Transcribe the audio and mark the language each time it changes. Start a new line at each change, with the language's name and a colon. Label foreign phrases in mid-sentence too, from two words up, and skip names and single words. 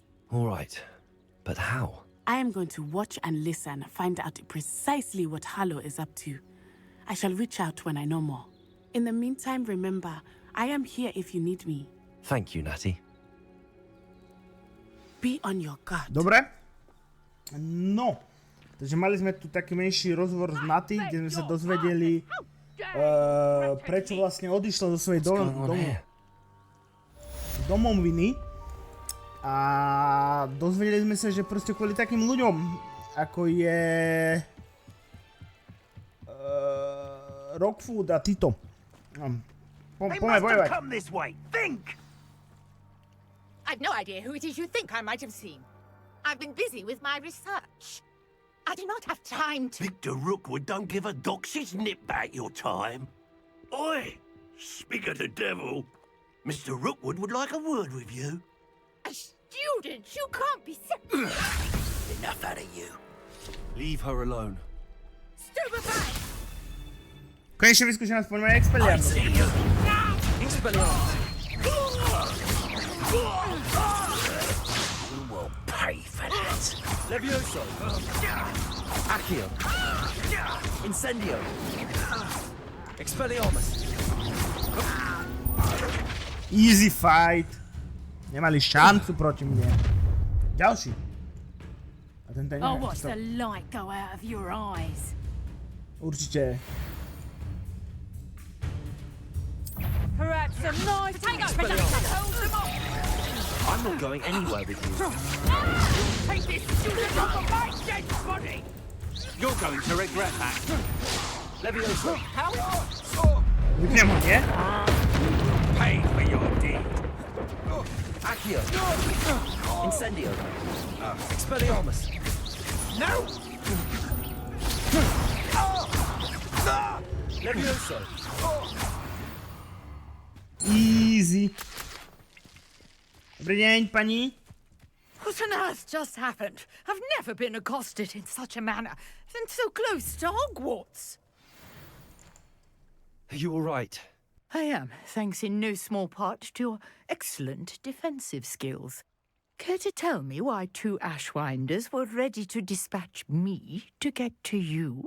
English: All right, but how? I am going to watch and listen, find out precisely what Harlow is up to. I shall reach out when I know more. In the meantime, remember, I am here if you need me. Thank you, Natty. Be on your guard.
Slovak: Dobre? No. Takže mali sme tu taký menší rozhovor s Naty, kde sme sa dozvedeli, prečo vlastne odišla zo svojej domoviny. A dozvedeli sme sa, že proste kvôli takým ľuďom, ako je Rockfood a Tito. Poďme bojovať.
English: I've no idea who it is you think I might have seen. I've been busy with my research. I do not have time to... Victor Rookwood don't give a dox's nip back your time. Oi! Speak of the devil. Mr. Rookwood would like a word with you. A student? You can't be... Enough out of you. Leave her alone. Stupefy!
Slovak: Konečne vyskúšam aspoň moje Expelliarmus.
English: Expelliarmus! You will pay for that. Levioso! Accio! Incendio! Expelliarmus! Easy fight.
Slovak: Nemali šancu proti mne. Ďalší. A ten tady
English: I'll watch the light go out of your eyes.
Czech: Určitě.
English: Perhaps some nice potatoes. I'm not going anywhere with you. Take this student off of my dead body! You're going to regret that. Levioso.
Slovak: Vypněm ho, nie?
English: Pay for your deed. Accio. Incendio. Expelliarmus. No! Levioso. Easy.
Slovak: Dobrý deň, pani.
English: What on earth just happened? I've never been accosted in such a manner, and so close to Hogwarts. Are you all right? I am, thanks in no small part to your excellent defensive skills. Care to tell me why 2 Ashwinders were ready to dispatch me to get to you?